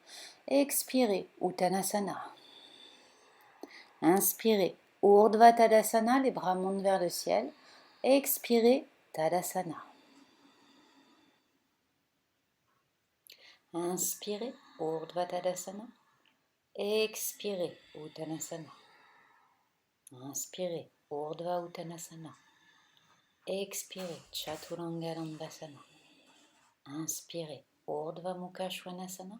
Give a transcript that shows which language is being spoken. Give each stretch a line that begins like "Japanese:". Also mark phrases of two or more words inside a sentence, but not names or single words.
French: Expirez, Uttanasana. Inspirez, Urdhva Tadasana, les bras montent vers le ciel. Expirez, Tadasana. Inspirez, Urdhva Tadasana. Expirez, Uttanasana. Inspirez, Urdhva Uttanasana. Expirez, Chaturanga Dandasana. Inspirez, Urdhva Mukha Svanasana.